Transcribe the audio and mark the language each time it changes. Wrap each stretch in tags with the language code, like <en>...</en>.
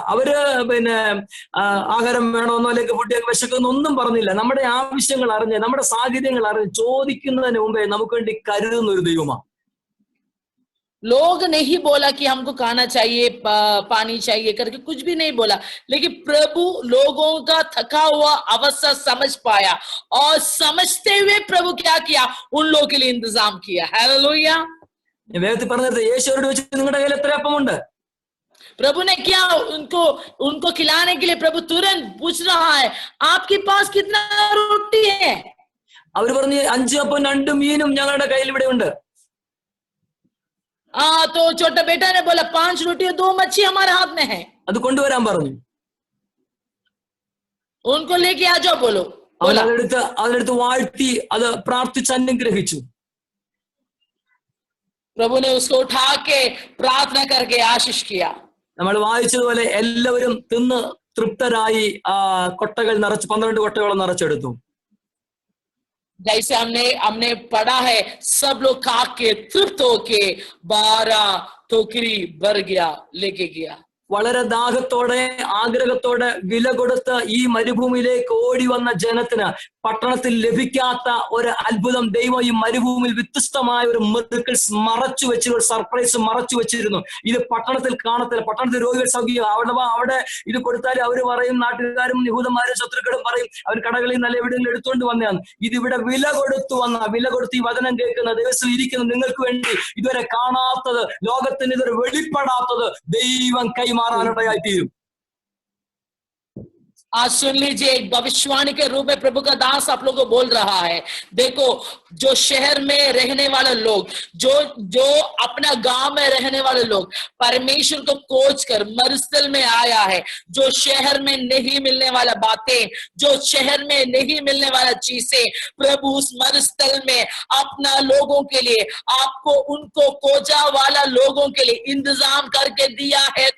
<ml>അവര് ആഹാരം വേണമെന്നോ അല്ലെങ്കിൽ ഫുഡ് വിശക്കുന്നൊന്നും പറഞ്ഞില്ല. നമ്മുടെ ആവശ്യങ്ങൾ അറിഞ്ഞ്, നമ്മുടെ സാഹചര്യങ്ങൾ അറിഞ്ഞ് ചോദിക്കുന്നതിന് മുമ്പേ നമുക്ക് വേണ്ടി കരുതുന്ന ഒരു ദൈവമാണ്.</ml> <hi>लोग नहीं बोला कि हमको खाना चाहिए, पानी चाहिए करके, कुछ भी नहीं बोला, लेकिन प्रभु लोगों का थका हुआ अवस्था समझ पाया और समझते हुए प्रभु क्या किया, उन लोगों के लिए इंतजाम किया। हालेलुया।</hi> <ml>വേദത്തിൽ പറഞ്ഞത് യേശുവോട് ചോദിച്ചു, നിങ്ങളുടെ കയ്യിൽ എത്ര അപ്പമുണ്ട്?</ml> <hi>प्रभु ने क्या उनको खिलाने के लिए प्रभु तुरंत पूछ रहा है, आपके पास कितना रोटी है?</hi> <ml>അവർ പറഞ്ഞു, 5 അപ്പവും 2 മീനും ഞങ്ങളുടെ കയ്യിൽ ഇവിടെ ഉണ്ട്.</ml> <hi>तो छोटा बेटा ने बोला 5 रोटी और 2 मच्छी हमारे हाथ में है,</hi> <ml>അത് കൊണ്ടുവരാൻ പറഞ്ഞു.</ml> <hi>उनको लेके आ जाओ बोलो।</hi> <ml>അതിനെടുത്ത് വാഴ്ത്തി അത് പ്രാർത്ഥിച്ച് അനുഗ്രഹിച്ചു.</ml> <hi>प्रभु ने उसको उठा के प्रार्थना करके आशीष किया।</hi> <ml>നമ്മൾ വായിച്ചതുപോലെ എല്ലാവരും തിന്ന് തൃപ്തരായി കൊട്ടകൾ നിറച്ച് 12 കൊട്ടകളും നിറച്ചെടുത്തു.</ml> <hi>जैसे हमने पढ़ा है, सब लोग खा के तृप्त होके 12 टोकरी भर गया, लेके गया।</hi> <ml>വളരെ ദാഹത്തോടെ, ആഗ്രഹത്തോടെ, വില കൊടുത്ത് ഈ മരുഭൂമിയിലേക്ക് ഓടി വന്ന ജനത്തിന് പട്ടണത്തിൽ ലഭിക്കാത്ത ഒരു അത്ഭുതം ദൈവം ഈ മരുഭൂമിയിൽ വ്യത്യസ്തമായ ഒരു മിറക്കിൾസ് മറച്ചു വെച്ച്, ഒരു സർപ്രൈസ് മറച്ചു വെച്ചിരുന്നു. ഇത് പട്ടണത്തിൽ കാണത്തില്ല. പട്ടണത്തിൽ രോഗികൾ സൗഖ്യം, അവിടെ ഇത് കൊടുത്താൽ അവര് പറയും, നാട്ടുകാരും യഹൂദന്മാരും ശത്രുക്കളും പറയും, അവർ കടകളിൽ നല്ല എവിടെയെങ്കിലും എടുത്തുകൊണ്ട് വന്നതാണ്. ഇതിവിടെ വില കൊടുത്ത് ഈ വചനം കേൾക്കുന്ന ദിവസം ഇരിക്കുന്ന നിങ്ങൾക്ക് വേണ്ടി ഇതുവരെ കാണാത്തത്, ലോകത്തിന് ഇതുവരെ വെളിപ്പെടാത്തത് ദൈവം കൈമാറാനിടയായി തീരും.</ml> <hi>आज सुन लीजिए, एक भविष्यवाणी के रूप में प्रभु का दास आप लोगों को बोल रहा है। देखो, जो शहर में रहने वाले लोग, जो अपना गांव में रहने वाले लोग परमेश्वर को खोज कर मरुस्थल में आया है, जो शहर में नहीं मिलने वाला बातें, जो शहर में नहीं मिलने वाला चीजें, प्रभु उस मरुस्थल में अपना लोगों के लिए, आपको उनको खोजा वाला लोगों के लिए इंतजाम करके दिया है।</hi>